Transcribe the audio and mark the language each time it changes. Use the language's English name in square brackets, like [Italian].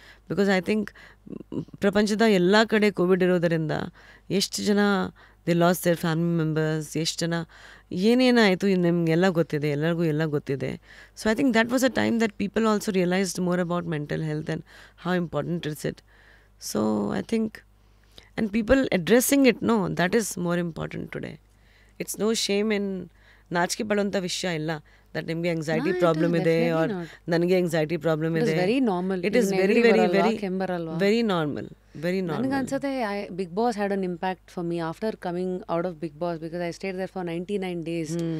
[English] because I think [Kannada] ಪ್ರಪಂಚದ ಎಲ್ಲ ಕಡೆ ಕೋವಿಡ್ ಇರೋದರಿಂದ ಎಷ್ಟು ಜನ [English] they lost their family members, [Kannada] ಎಷ್ಟು ಜನ ಏನೇನಾಯಿತು ನಿಮಗೆಲ್ಲ ಗೊತ್ತಿದೆ, ಎಲ್ಲರಿಗೂ ಎಲ್ಲ ಗೊತ್ತಿದೆ. [English] So I think that was a time that people also realised more about mental health and how important is it. So I think and people addressing it, no, that is more important today. It's no shame in [Kannada] ನಾಚಿಕೆ ಪಡುವಂಥ ವಿಷಯ ಇಲ್ಲ that ನಿಮಗೆ anxiety problem ಇದೆ R ನನಗೆ anxiety problem ಇದೆ. [English] It is very very very very normal, very normal. [Kannada] ನನಗೆ ಅನ್ಸುತ್ತೆ [English] Bigg Boss had an impact for me after coming out of Bigg Boss because I stayed there for 99 days.